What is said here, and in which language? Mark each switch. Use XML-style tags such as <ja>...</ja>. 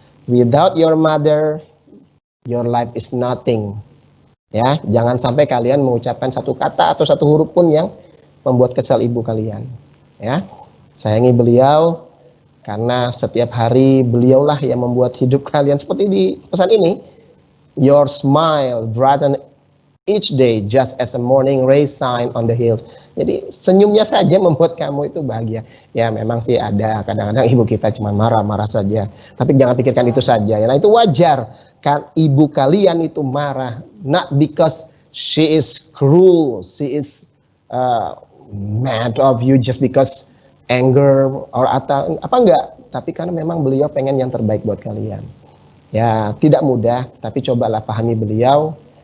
<en>Without your mother, your life is nothing.</en> <id>Ya, jangan sampai kalian mengucapkan satu kata atau satu huruf pun yang membuat kesal ibu kalian. Ya, sayangi beliau karena setiap hari beliaulah yang membuat hidup kalian seperti di pesan ini.</id> <en>Your smile brighten each day just as a morning ray shine on the hills.</en> <id>Jadi senyumnya saja membuat kamu itu bahagia. Ya memang sih ada kadang-kadang ibu kita cuma marah-marah saja. Tapi jangan pikirkan itu saja. Nah itu wajar kan ibu kalian itu marah.</id> <en>Not because she is cruel, she is mad of you just because anger or</en> <id>atau apa enggak. Tapi karena memang beliau pengen yang terbaik buat kalian. Ya tidak mudah, tapi cobalah pahami beliau.</id>